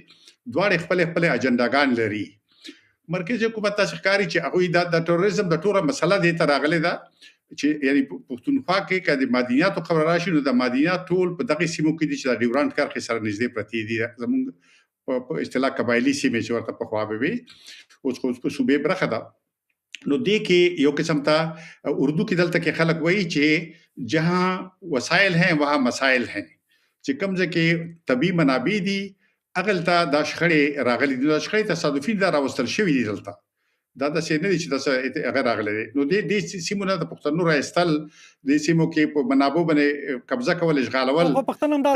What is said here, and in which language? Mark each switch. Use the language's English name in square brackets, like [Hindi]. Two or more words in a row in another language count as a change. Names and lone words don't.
[Pashto] دواړې خپلې اجنډاګان لري. مرکزي حکومت تاسې ښکاري چې هغوی د ټوریزم د ټوله مسله دې ته راغلې ده چې یعنی پښتونخوا کې که د معدنیاتو خبره راشي نو د معدنیات ټول په دغې سیمو کې دي چې د ډیورنډ کرښې سره نږدې پرتې دي. زموږ په اصطلاح قبایلي سیمې چې ورته پخوا به وي، اوس خو په صوبې برخه ده. نو دې کې یو قسم ته اردو کې دلته کې خلک وایي چې [Urdu] جهاں وسایل ہیں وہاں مسائل ہیں، [Pashto] چې کوم ځای کې طبیعي منابع دي هغلته دا شخړې راغلي دي. دا شخړې تصادفي دا راوستل شوي دي دلته، دا داسې نه دي چې داسې هغه راغلی دی. نو دې سیمو نه د پښتنو راایستل، دې سیمو کې په منابعو باندې قبضه کول، اشغالول، خو پښتون هم دا